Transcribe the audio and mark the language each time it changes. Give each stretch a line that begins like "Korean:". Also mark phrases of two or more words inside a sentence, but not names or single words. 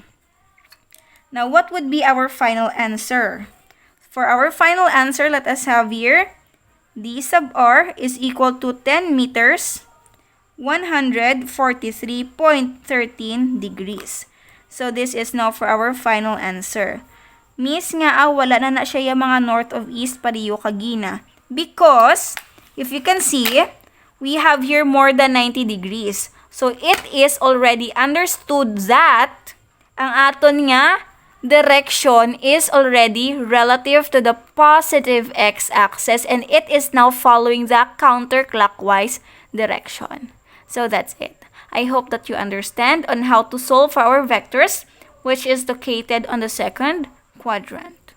English: Now, what would be our final answer? For our final answer, let us have here d sub r is equal to 10 meters, 143.13 degrees. So, this is now for our final answer.
Hiligaynon: Miss nga, wala na siya yung mga
English: north of east
Hiligaynon: pariyo kagina.
English: Because, if you can see, we have here more than 90 degrees. So, it is already understood that
Hiligaynon: ang aton nga
English: direction is already relative to the positive x-axis and it is now following the counterclockwise direction. So, that's it. I hope that you understand on how to solve for our vectors, which is located on the second quadrant.